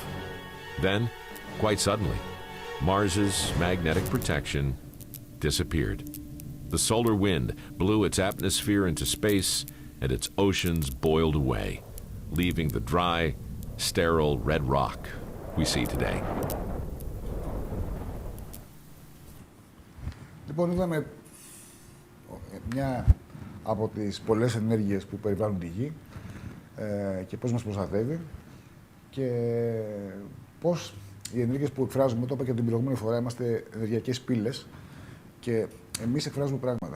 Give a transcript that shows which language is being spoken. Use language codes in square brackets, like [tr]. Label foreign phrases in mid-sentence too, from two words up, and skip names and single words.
[en] Then, quite suddenly, Mars's magnetic protection disappeared. The solar wind blew its atmosphere into space, and its oceans boiled away, leaving the dry, sterile red rock we see today. [el] Λοιπόν, είδαμε μια από τις πολλές ενέργειες που περιβάλλουν τη Γη και πώς μας προστατεύει και πώς οι ενέργειες που εκφράζουμε, το είπα και την προηγούμενη φορά, είμαστε ενεργειακές πύλες και εμείς εκφράζουμε πράγματα.